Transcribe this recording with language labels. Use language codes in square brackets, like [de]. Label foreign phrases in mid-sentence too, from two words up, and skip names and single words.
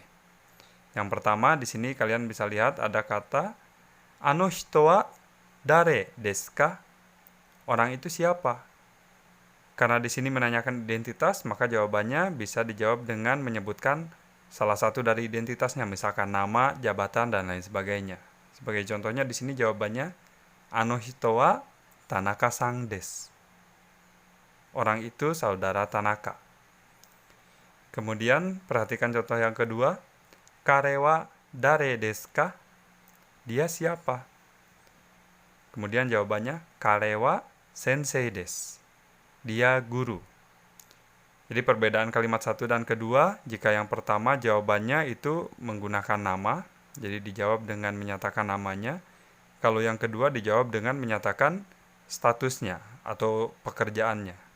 [id] Yang pertama, di sini kalian bisa lihat ada kata [ja] あの人は誰ですか? [id] Orang itu siapa? Karena di sini menanyakan identitas, maka jawabannya bisa dijawab dengan menyebutkan salah satu dari identitasnya, misalkan nama, jabatan, dan lain sebagainya. Sebagai contohnya di sini jawabannya [ja] あの人は田中さんです. [id] Orang itu saudara Tanaka. Kemudian perhatikan contoh yang kedua, [ja] 彼は誰ですか? [id] Dia siapa? Kemudian jawabannya [ja] 彼は先生です. [id] Dia guru. Jadi perbedaan kalimat satu dan kedua, jika yang pertama jawabannya itu menggunakan nama, jadi dijawab dengan menyatakan namanya. Kalau yang kedua dijawab dengan menyatakan statusnya atau pekerjaannya.